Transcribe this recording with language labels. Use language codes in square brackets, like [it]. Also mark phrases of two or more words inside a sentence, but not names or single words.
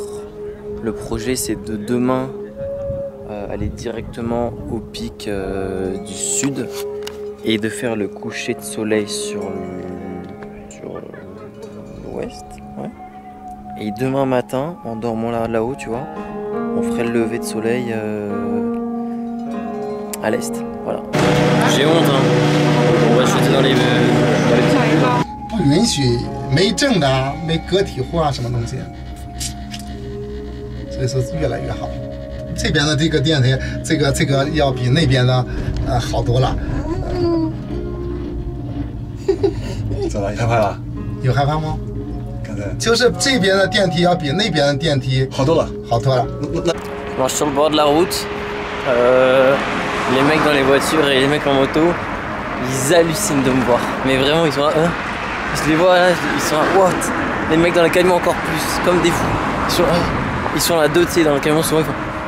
[fr] Le projet c'est de demain aller directement au pic du sud et de faire le coucher de soleil sur l'ouest. Ouais. Et demain matin, en dormant là-haut, tu vois, on ferait le lever de soleil à l'est. Voilà. J'ai honte, hein. On va jeter dans les petits. [zh] 不允许没证的、没个体户啊，什么东西。所以说越来越好。这边的这个电梯，这个要比那边的好多了。怎么害怕了？有害怕吗？刚才就是这边的电梯要比那边的电梯好多了，好多了。 [fr] Je marche sur le bord de la route. Les mecs dans les voitures et les mecs en moto, ils hallucinent de me voir. Mais vraiment, ils sont là. Je les vois là, ils sont là. What? Les mecs dans les camions encore plus, comme des fous. Ils sont là deux, tu sais, dans le camion, souvent ils font.